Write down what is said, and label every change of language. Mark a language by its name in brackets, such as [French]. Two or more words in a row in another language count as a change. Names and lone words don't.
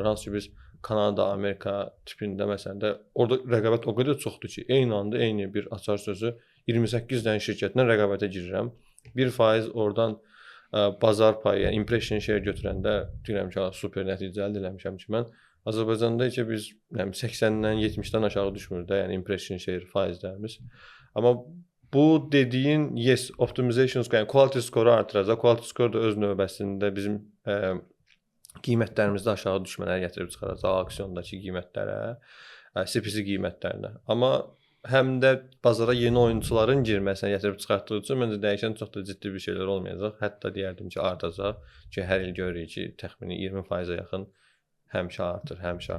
[Azerbaijani] Hansı ki, biz Kanada, Amerika tipində məsələn də orada rəqabət o qədər çoxdur ki, eyni anda eyni bir açar sözü 28 dənə şirkətlə rəqabətə girirəm. 1% oradan bazar payı, yəni [English] impression share [Azerbaijani] götürəndə deyirəm ki, super nəticə əldə etmişəm ki, mən Azərbaycanda isə biz 80-dən 70-dən aşağı düşmür də, yəni [English] impression share [Azerbaijani] faizlərimiz. Amma bu dediyin [English] yes, optimization score, [Azerbaijani] yəni [English] quality score [Azerbaijani] artıracaq. [English] Quality score [Azerbaijani] da öz növbəsində bizim qiymətlərimizdə aşağı düşmələri gətirib çıxaracaq auksyondakı qiymətlərə, CPC qiymətlərinə. Amma həm də bazara yeni oyunçuların girməsinə gətirib çıxartdığı üçün məncə dəyişən çox da ciddi bir şeylər olmayacaq. Hətta deyərdim ki, artacaq ki, hər il görürük ki, təxmini 20%-ə yaxın həmişə artır.